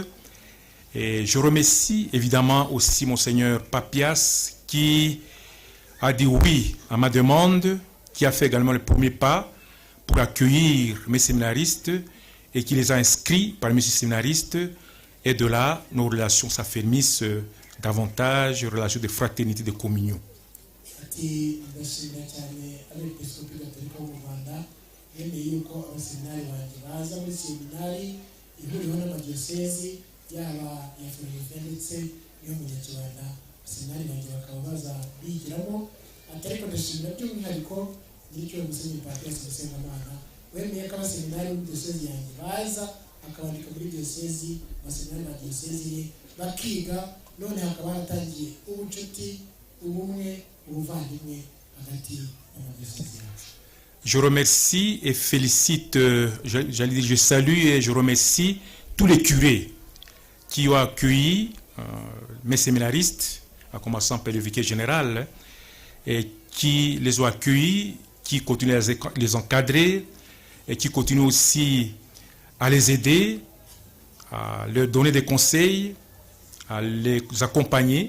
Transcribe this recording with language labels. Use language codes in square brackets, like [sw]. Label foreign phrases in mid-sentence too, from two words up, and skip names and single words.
[fr] Et je remercie évidemment aussi Monseigneur Papias qui a dit oui à ma demande, qui a fait également le premier pas pour accueillir mes séminaristes et qui les a inscrits parmi ces séminaristes. Et de là, nos relations s'affermissent davantage, relations de fraternité, de communion. [rw] Wemeye ko abaseminari mu diocese yanjye baza akabandika muri diocese, abaseminari ba diocese ye bakiga, none hakaba haratangiye ubucuti, ubumwe, ubuvandimwe hagati y'amadiocese yacu. [fr] Je remercie et félicite, je salue et je remercie tous les curés qui ont accueilli mes séminaristes, en commençant par le vicaire général, et qui les ont accueillis, qui continuent à les encadrer, et qui continuent aussi à les aider, à leur donner des conseils, à les accompagner.